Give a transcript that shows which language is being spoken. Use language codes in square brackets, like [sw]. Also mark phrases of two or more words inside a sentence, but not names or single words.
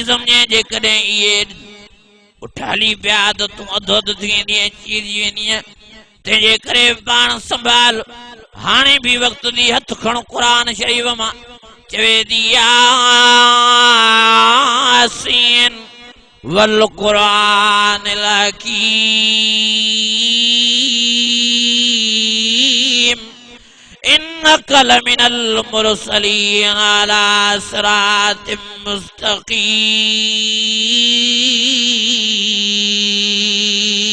[sd] सम्झे जेकॾहिं इहे उठ हली पिया त तूं अधु अधु थी वेंदीअ चीरजी वेंदीअ तंहिंजे करे पाण संभाल हाणे बि वक़्तु थी हथ खण क़ुरान शरीफ मां चवे थी [ar] يس والقرآن الحكيم إنك لمن المرسلين على صراط مستقيم